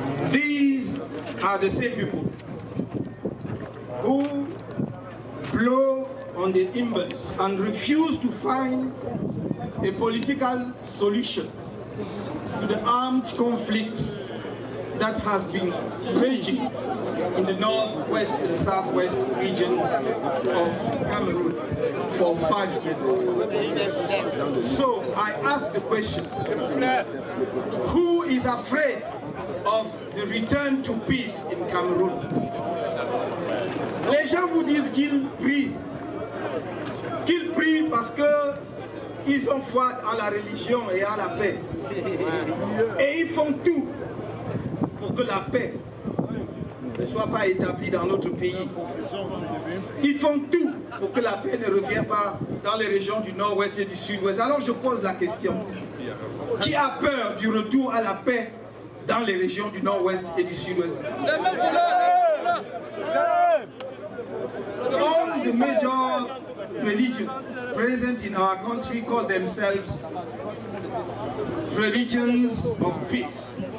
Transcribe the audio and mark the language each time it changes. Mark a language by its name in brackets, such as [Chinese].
[English] These are the same people who blow on the embers and refuse to find a political solution to the armed conflict that has been raging in the northwest and southwest regions of Cameroon for 5 years. So I ask the question, who is afraid of the return to peace in Cameroon? [French] Les gens vous disent qu'ils prient parce qu'ils ont foi en la religion et en la paix. Et ils font tout pour que la paix ne soit pas établie dans notre pays. Ils font tout pour que la paix ne revienne pas dans les régions du nord-ouest et du sud-ouest. Alors je pose la question, qui a peur du retour à la paix dans les régions du nord-ouest et du sud-ouest? [English] All the major religions present in our country call themselves religions of peace.